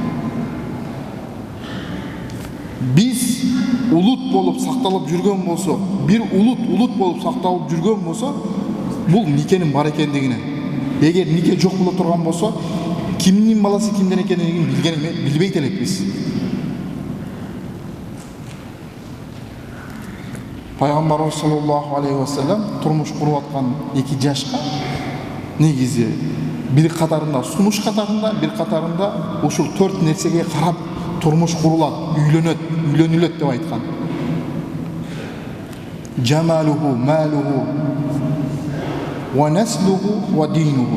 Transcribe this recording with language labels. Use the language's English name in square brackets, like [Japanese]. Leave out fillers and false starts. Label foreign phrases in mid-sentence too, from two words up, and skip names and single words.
[Kyrgyz] Биз улут болуп сакталып жүргөн болсо, бир улут болуп сакталып жүргөн болсо, бул никенин бар экендигине. Эгер нике жок боло турган болсо, кимдин баласы кимден экендигин билбейт элекпиз. Пайгамбарыбыз [Arabic] صلى الله عليه وسلم [Kyrgyz] турмуш куруп аткан эки жашка негизи бир катарында сунуш катарында, бир катарында ушул 4 нерсеге карап турмуш курулат, үйлөнүлөт деп айткан. [Arabic] جماله، ماله، ونسله، ودينه.